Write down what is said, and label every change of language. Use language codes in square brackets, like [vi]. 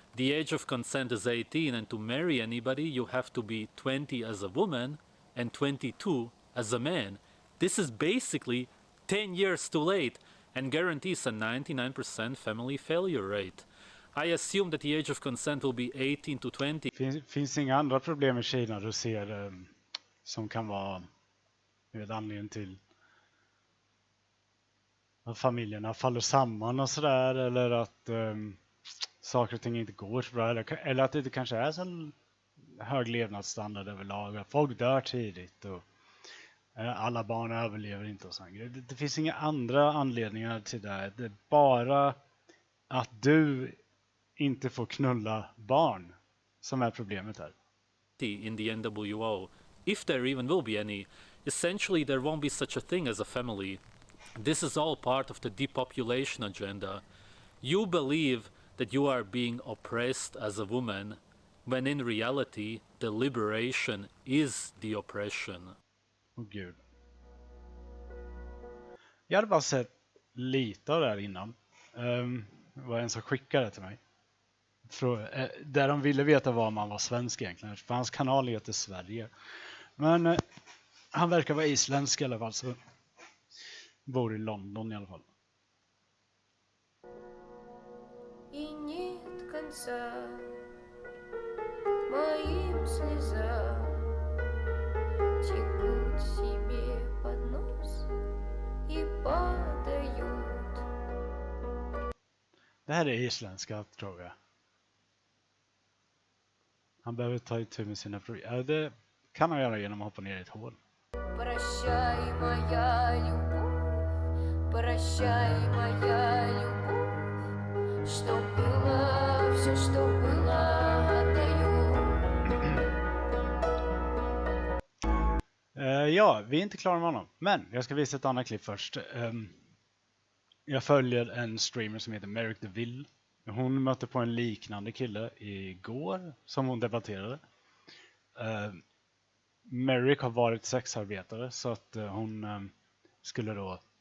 [en] The age of consent is 18, and to marry anybody you have to be 20 as a woman and 22 as a man. This is basically 10 years too late and guarantees a 99% family failure rate. I assume that the age of consent will be 18 to 20. [sv] Finns inga andra problem i Kina du ser som kan vara anledningen till att familjerna faller samman och sådär, eller att saker och ting inte går så bra, eller att det inte kanske är så hög levnadsstandard överlag, att folk dör tidigt och alla barn överlever inte och sånt. Det finns inga andra anledningar till det. Det är bara att du inte får knulla barn som är problemet här. [en] In the NWO, if there even will be any. Essentially, there won't be such a thing as a family. This is all part of the depopulation agenda. You believe that you are being oppressed as a woman, when in reality, the liberation is the oppression. [sv] Åh gud. Jag hade bara sett lite av det här innan. Det var en som skickade det till mig. Där de ville veta var man var svensk egentligen. För hans kanal heter Sverige. Men han verkar vara isländsk i alla fall. Så bor i London i alla fall. [ru] И нет конца моим слезам, текут себе под нос и падают. [sv] Det här är isländska, tror jag. Han behöver ta itu med sina problem. Det kan han göra genom att hoppa ner i ett hål. [ru] Прощай, моя любовь, прощай, моя любовь, что было, все, что было, отдаю. [sv] Ja, vi är inte klara med honom. Men jag ska visa ett annat klipp först. Jag följer en streamer som heter Merrick the Vill. Hon mötte på en liknande kille igår som hon debatterade. Merrick har varit sexarbetare, så att hon skulle då...